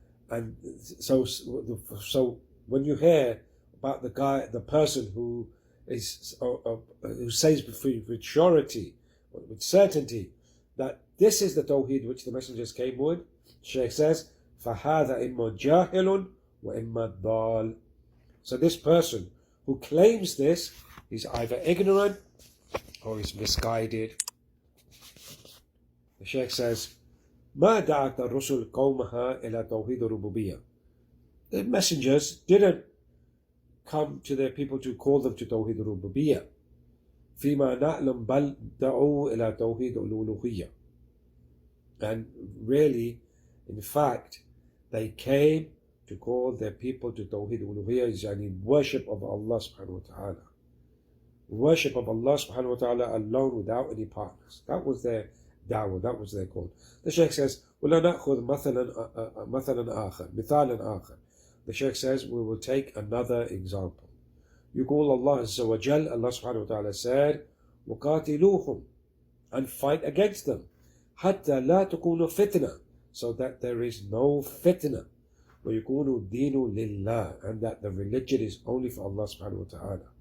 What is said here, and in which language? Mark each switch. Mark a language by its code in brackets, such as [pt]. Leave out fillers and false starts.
[en] And so when you hear about the person who says with surety, with certainty, that this is the tawheed which the messengers came with, Shaykh says, [ar] فَهَذَا إِمَّا جَاهِلٌ وَإِمَّا ضَالٌ. [en] So this person who claims this, he's either ignorant or he's misguided. The Shaykh says, [ar] مَا دَعَتَ الرُّسُلُ قَوْمَهَا إِلَى تَوْحِيدِ الرُّبُوبِيَّةِ. [en] The messengers didn't come to their people to call them to Tawheed al-Rububiyyah. [ar] فِيمَا نَعْلَمْ بَلْ دَعُوا إِلَى تَوْحِيدِ الْأُلُوهِيَّةِ. [en] And really, in fact, they came to call their people to Tawheed al-Uluhiyyah, yani worship of Allah subhanahu wa ta'ala. Worship of Allah subhanahu wa ta'ala alone without any partners. That was their da'wah, that was their call. The Shaykh says, [ar] وَلَا نَأْخُذْ مَثَلًا آخَر. [en] The Shaykh says, we will take another example. [ar] يقول [en] Allah Azza wa Jal, Allah subhanahu wa ta'ala said, [ar] وَقَاتِلُوهُمْ, [en] and fight against them, [ar] حَتَّى لَا تَكُونُ فِتْنَةً, [en] so that there is no fitna, [ar] وَيَكُونُ الدِّينُ لِلَّهِ, [en] and that the religion is only for Allah subhanahu wa ta'ala.